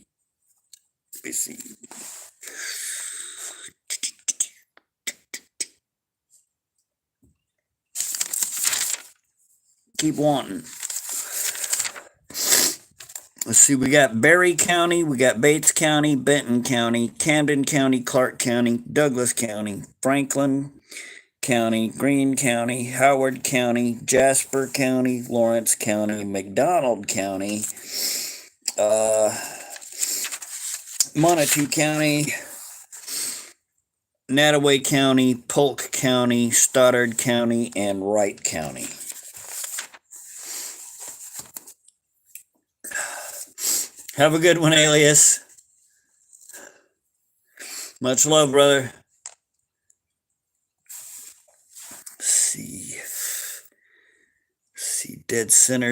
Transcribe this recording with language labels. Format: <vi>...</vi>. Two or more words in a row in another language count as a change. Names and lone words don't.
<en>Let me see. Keep wanting. Let's see, we got Berry County, we got Bates County, Benton County, Camden County, Clark County, Douglas County, Franklin County, Greene County, Howard County, Jasper County, Lawrence County, McDonald County, Montague County, Nottoway County, Polk County, Stoddard County, and Wright County. Have a good one, Alias. Much love, brother. See, dead center.</en>